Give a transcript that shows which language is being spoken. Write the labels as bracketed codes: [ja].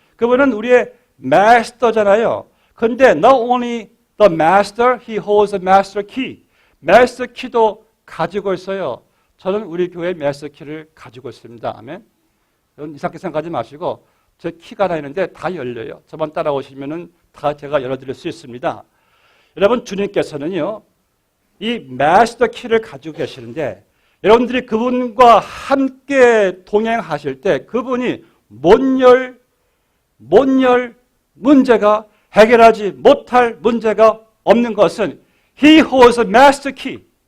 [ko] 그분은 우리의 마스터잖아요. 그런데 [en] not only the master, he holds a master key. [ko] 마스터 키도 가지고 있어요. 저는 우리 교회 마스터 키를 가지고 있습니다. 아멘. 여러분 이상하게 생각하지 마시고 제 키가 하나 있는데 다 열려요. 저만 따라오시면은 다 제가 열어드릴 수 있습니다. 여러분 주님께서는요. 이 마스터 키를 가지고 계시는데 여러분들이 그분과 함께 동행하실 때 그분이 못 열 문제가 해결하지 못할 문제가 없는 것은 [en] He holds a master key.